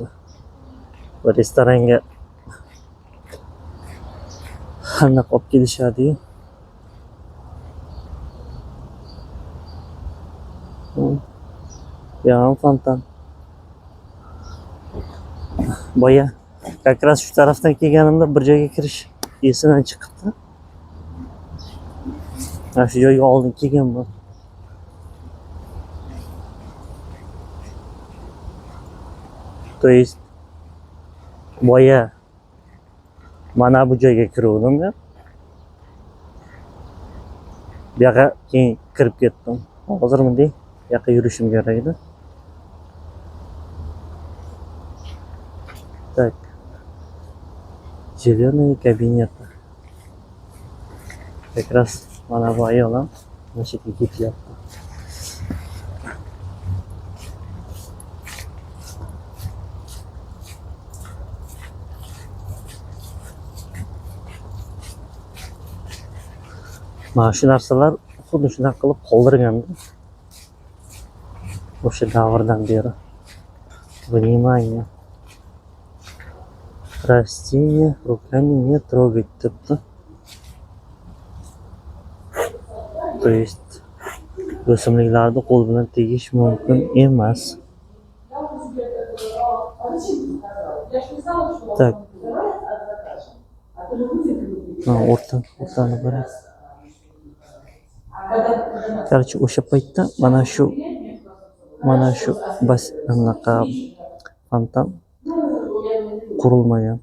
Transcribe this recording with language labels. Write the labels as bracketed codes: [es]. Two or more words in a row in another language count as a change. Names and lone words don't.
[uz] Bu restoranga qanaqa olib kelishadi-yu. Yağın fontan. Boya [ru] как раз [uz] şu taraftan kelganimda bir joyga kirish esimdan chiqibdi. Ha shu joyga oldin kelganman. [ru] То есть [uz] boya mana bu joyga kiruvdim ya. Bu yoqqa keyin kirib ketdim. Hozir bunday bu yoqqa yurishim kerak edi. [ru] Так. Зеленые кабинеты. Как раз [uz] mana bu ayol ham mana shu yerga ketyapti. Mana shu narsalar xuddi shunaqa qilib qoldirganda. O'sha davrdan beri. [ru] Внимание. Растения руками не трогать debdi. То есть [uz] o'simliklarni qo'l bilan tegish mumkin emas. [ru] Так. [uz] O'rtani qarang. Короче, o'sha paytda mana shu anaqa fontan qurilmagan.